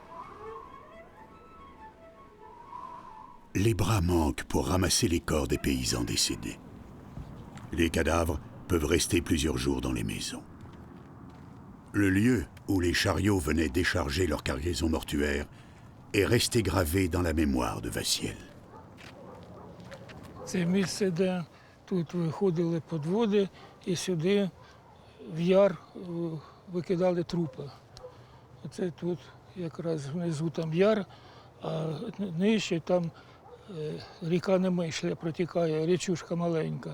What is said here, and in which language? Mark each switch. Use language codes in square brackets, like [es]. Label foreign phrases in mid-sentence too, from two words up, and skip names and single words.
[fr] Les bras manquent pour ramasser les corps des paysans décédés. Les cadavres peuvent rester plusieurs jours dans les maisons. Le lieu où les chariots venaient décharger leur cargaison mortuaire est resté gravé dans la mémoire de Vassiel. [uk] Це місце, де тут виходили підводи і сюди в яр викидали трупи. Оце тут якраз внизу там яр, а нижче там ріка Немишля протікає, річушка маленька.